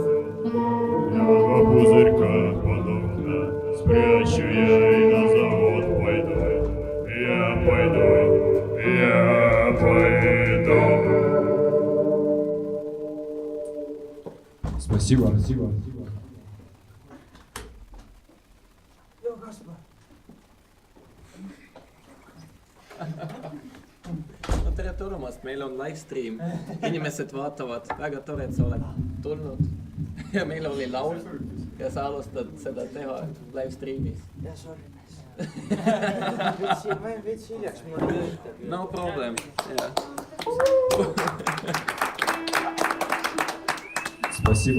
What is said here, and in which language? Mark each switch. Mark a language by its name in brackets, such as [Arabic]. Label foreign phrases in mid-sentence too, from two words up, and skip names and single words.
[Russian] Я два пузырька подобно, спрячу я и на завод пойду. Я пойду. Спасибо. [Estonian] no tere tulemast, meil on [English] live stream, [Estonian] inimesed vaatavad, väga tore, et sa oled tulnud ja meil oli laul ja sa alustad seda teha [English] live streamis. [Estonian] Ja sorry mees. Ma jäin veits hiljaks, mul on töötab. [English] No problem, jah. [Russian] Спасибо.